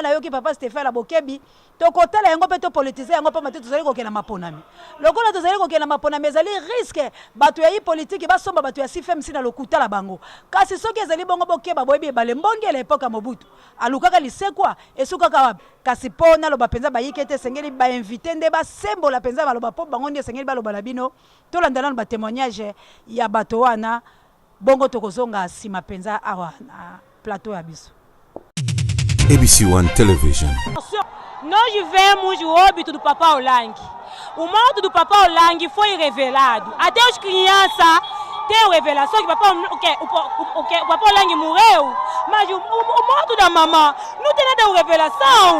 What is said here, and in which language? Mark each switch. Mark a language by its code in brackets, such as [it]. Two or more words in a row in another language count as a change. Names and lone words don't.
[ln] na yoki papa Stéphane la bokebi tokotala yango pe to politicien yango pamba te tozali kokena maponami lokola tozali kokena maponami ezali risque bato ya yi politique basomba bato ya sifem sina lokuta la bango kasi soki ezali bongo bokeba boyebi bale mbongela epoka Mobutu alukaka lisekwa esukaka wapi kasi pona loba penza ba yikete sengeli ba invité nde ba sembola penza baloba po bango ndi sengeli baloba la bino tolandana ba témoignage ya bato wana bongo tokozonga sima penza awa na plateau ya biso. ABC1 Television. [pt] Nós vivemos o óbito do Papa Olangi. O morto do Papa Olangi foi revelado. Até as crianças têm revelação que o Papa Olangi morreu, mas o morto da mamã não tem nada de revelação.